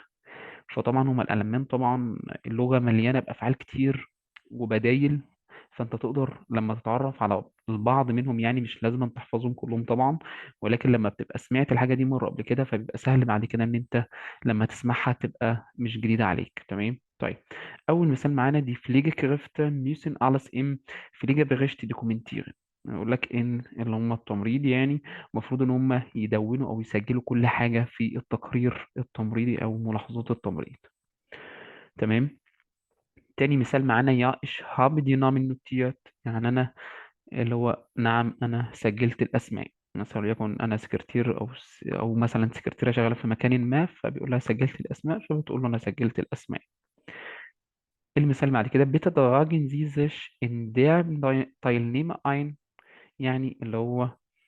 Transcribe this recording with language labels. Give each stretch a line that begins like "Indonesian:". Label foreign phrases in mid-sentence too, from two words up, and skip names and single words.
Arabic: فطبعا هما الألمان طبعا اللغة مليانة بأفعال كتير وبدايل، فأنت تقدر لما تتعرف على البعض منهم، يعني مش لازم أن تحفظهم كلهم طبعا، ولكن لما بتبقى سمعت الحاجة دي مرة قبل كده فبيبقى سهل بعد كده إن أنت لما تسمعها تبقى مش جديدة عليك. تمام. طيب، أول مثال معانا دي
German: Pflegekräfte müssen alles im Pflegebericht dokumentieren.
Arabic: يقول لك إن اللي هم التمريض يعني المفروض إن هم يدونوا أو يسجلوا كل حاجة في التقرير التمريضي أو ملاحظات التمريض. تمام. تاني مثال معانا يا
German: ich habe die Namen notiert،
Arabic: يعني أنا اللي هو نعم أنا سجلت الأسماء. مثلا وليكن أنا سكرتير أو مثلا سكرتيرة شغالة في مكان ما، فبيقول لها سجلت الأسماء، فبتقول له أنا سجلت الأسماء. المثال بعد كده
German: bitte tragen Sie sich in der Teilnehmer ein،
Arabic: يعني اللي هو